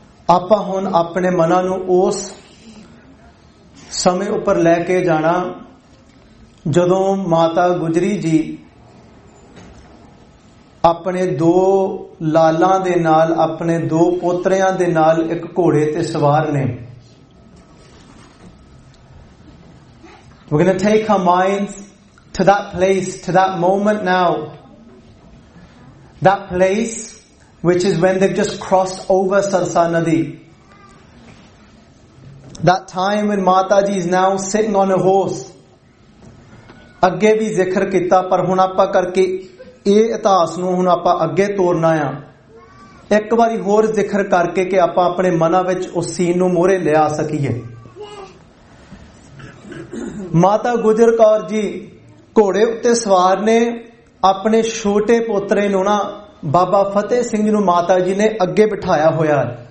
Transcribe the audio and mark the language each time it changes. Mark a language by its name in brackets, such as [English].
[Punjabi] ਆਪਾਂ ਹੁਣ ਆਪਣੇ ਮਨਾਂ ਨੂੰ ਉਸ ਸਮੇਂ ਉੱਪਰ ਲੈ ਕੇ ਜਾਣਾ ਜਦੋਂ ਮਾਤਾ ਗੁਜਰੀ ਜੀ ਆਪਣੇ ਦੋ ਲਾਲਾਂ ਦੇ ਨਾਲ, ਆਪਣੇ ਦੋ ਪੋਤਰਿਆਂ ਦੇ ਨਾਲ ਇੱਕ ਘੋੜੇ ਤੇ ਸਵਾਰ ਨੇ। [English] We're going to take our minds to that place, to that moment now. That place which is when they've just crossed over Sarsa Nadi. That time when Mataji is now sitting on a horse. [Punjabi] ਅੱਗੇ ਵੀ ਜ਼ਿਕਰ ਕੀਤਾ ਪਰ ਹੁਣ ਆਪਾਂ ਕਰਕੇ ਇਹ ਇਤਿਹਾਸ ਨੂੰ ਹੁਣ ਆਪਾਂ ਅੱਗੇ ਤੋਰਨਾ ਆ। ਇੱਕ ਵਾਰੀ ਹੋਰ ਜ਼ਿਕਰ ਕਰਕੇ ਕਿ ਆਪਾਂ ਆਪਣੇ ਮਨਾਂ ਵਿੱਚ ਉਸ ਸੀਨ ਨੂੰ ਮੋਹਰੇ ਲਿਆ ਸਕੀਏ। ਮਾਤਾ ਗੁਜਰ ਕੌਰ ਜੀ ਘੋੜੇ ਉੱਤੇ ਸਵਾਰ ਨੇ, ਆਪਣੇ ਛੋਟੇ ਪੋਤਰੇ ਨੂੰ ਨਾ ਬਾਬਾ ਫਤਿਹ ਸਿੰਘ ਨੂੰ ਮਾਤਾ ਜੀ ਨੇ ਅੱਗੇ ਬਿਠਾਇਆ ਹੋਇਆ।